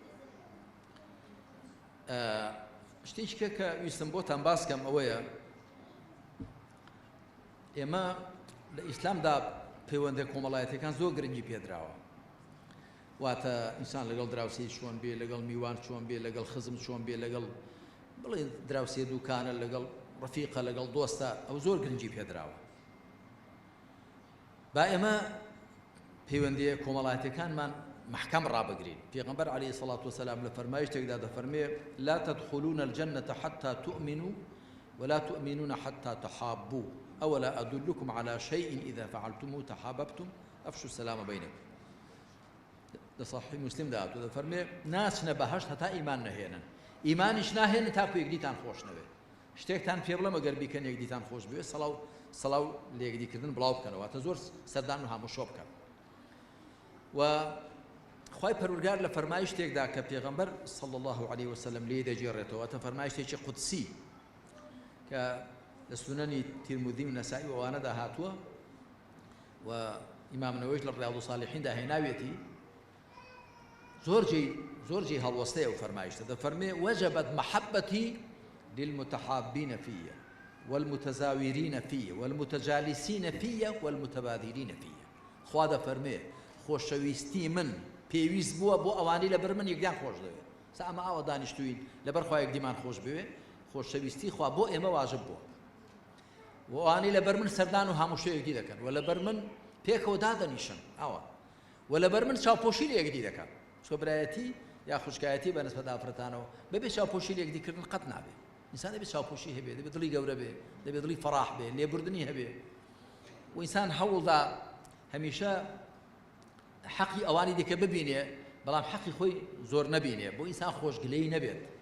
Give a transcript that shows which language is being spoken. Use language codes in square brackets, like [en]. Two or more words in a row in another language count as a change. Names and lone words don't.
[ckb] شتێکە کە ویستم بۆتان باسکەم ئەوەیە ئێمە لە ئیسلامدا پەیوەندە کۆمەڵایەتەکان زۆر گرنگی پێدراوە واتە ئینسان لەگەڵ دراوسێ چۆن بێ لەگەڵ میوان چۆن بێ لەگەڵ خزم چۆن بێ لەگەڵ بڵێ دراوسێ دووکانە لەگەڵ ڕەفیقە لەگەڵ دۆستە ئەو زۆر گرنگی پێدراوە. با ئێمە پەیوەندیە کۆمەڵایەتەکانمان محکەم ڕابگرین. [ar] پێغەمبەر عەلەیهی السەڵاتو وەسەلام [ckb] لە فەرمایشتێکدا دەفەرمێ [ar] لا تدخلون الجنة حتى تؤمنوا ولا تؤمنون حتى تحابوا أولا أدلكم على شيء إذا فعلتموه تحاببتم أفشوا السلام بينكم. [ckb] لصحيح مسلم داعتو دەفەرمێ ناچنە بەهەشت هەتا ئیمان نەهێنن ئیمانیش ناهێنن تاکو یەکدیتان خۆش نەوێ شتێکتان پێ بڵێم ئەگەر بیکەن یەکدیتان خۆش بوێ سەڵاو لە یەکدیکردن بڵاو بکەنەوە واتە زۆر سەردان و هاموشۆ بکەن. و خوای پەروەردگار لە فەرمایشتێکدا کە پێغەمبەر [ar] صلی الله علیه وسلم [ckb] لێ دەجێڕێتەوە واتە فەرمایشتێکی قودسی کە لە سونەنی تیرمذی و نەسائی و ئەوانەدا هاتووە و ئیمام نەوەویش لە ڕیاض الصالحیندا هێناوێتی زۆر جێی هەڵوەستەیە و فەرمایشتە دەفەرمێ [ar] وجبت محبتي للمتحابين فيه والمتزاورين فيه والمتجالسين فيه والمتبادلين فيه. [ckb] خوا دەفەرمێ خۆشەویستی من پێویست بووە بۆ ئەوانەی لەبەر من یەکدیان خۆش دەوێت سا ئەمە ئاوە دانیشتوین لەبەر خوا یەکدیمان خۆش بوێ خۆشەویستی خوا بۆ ئێمە واجب بووە و ئەوانەی لەبەر من سەردان و هاموشێ یەکدی دەکەن و لەبەر من پێکەوە دادەنیشن ئەوە و لەبەر من چاوپۆشی لە یەکدی دەکەن سۆبرایەتی یا خوشکایەتی بەنسبەت ئافرەتانەوە بەبێ چاوپۆشی لە یەکدیکردن قەت نابێ ئینسان دەبێت چاوپۆشی هەبێ دەبێت دڵی گەورە بێ دەبێت دڵی فەڕاح بێ لێبوردنی هەبێ و ئینسان هەوڵدا هەمیشە حەقی ئەوانی دیکە ببینێ بەڵام حەقی خۆی زۆر نەبینێ بۆ ئینسان خۆشگلەی نەبێت.